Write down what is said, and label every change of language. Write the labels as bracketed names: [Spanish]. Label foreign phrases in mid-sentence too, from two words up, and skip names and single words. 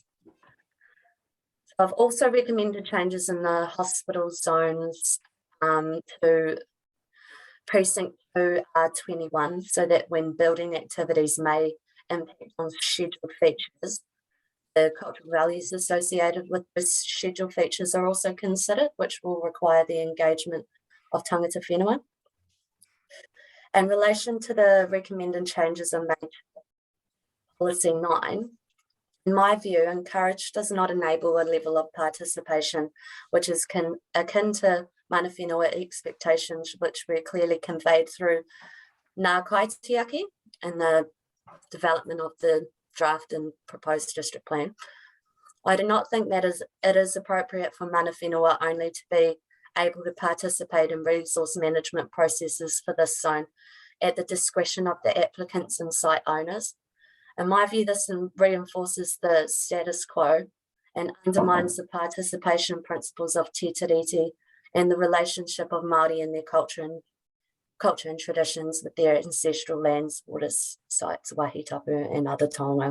[English] I've also recommended changes in the hospital zones to precinct 2R21 so that when building activities may impact on scheduled features, the cultural values associated with the scheduled features are also considered, which will require the engagement of [Māori] Tangata Whenua. [English] In relation to the recommended changes in Policy 9, in my view, encourage does not enable a level of participation which is akin to [Māori] mana whenua [English] expectations, which were clearly conveyed through Ngā Kaitiaki and the development of the draft and proposed district plan. I do not think that it is appropriate for [Māori] mana whenua [English] only to be able to participate in resource management processes for this zone at the discretion of the applicants and site owners. In my view, this reinforces the status quo and undermines the participation principles of Te Tiriti and the relationship of Māori and their culture and traditions with their ancestral lands, waters, sites, wahitapu and other taonga.